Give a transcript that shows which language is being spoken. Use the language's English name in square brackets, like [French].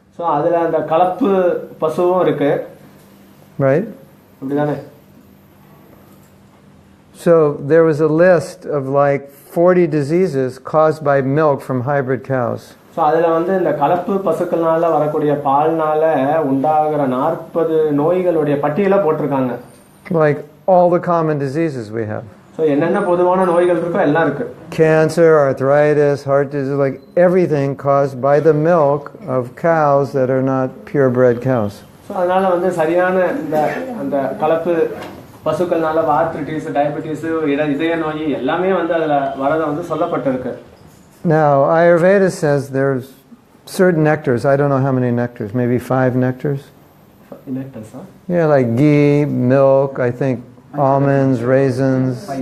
[Tamil] So அதுல அந்த கலப்பு பசுவும் இருக்கு. [English] Right? [Tamil] அப்படிதானே? [English] So there was a list of like 40 diseases caused by milk from hybrid cows. [Tamil] So அதுல வந்து இந்த கலப்பு பசுக்கள்னால வரக்கூடிய பால்னால உண்டாகிற 40 நோய்களுடைய பட்டியலை போட்டிருக்காங்க. [English] Like all the common diseases we have. [Tamil] So என்னென்ன பொதுவான நோய்கள் இருக்கோ எல்லாம் இருக்கு. [English] Cancer, arthritis, heart disease, like everything caused by the milk of cows that are not purebred cows. [Tamil] So அதனால வந்து சரியான இந்த அந்த கலப்பு பசுக்கள்னால ஆர்த்ரைட்டிஸ், டயபெட்டிஸ், இதய நோய் எல்லாமே வந்து அதுல வரத வந்து சொல்லப்பட்டிருக்கு. [English] Now Ayurveda says there's certain nectars. I don't know how many nectars. Maybe 5 nectars. Nectars, huh? Yeah, like ghee, milk. I think almonds, raisins.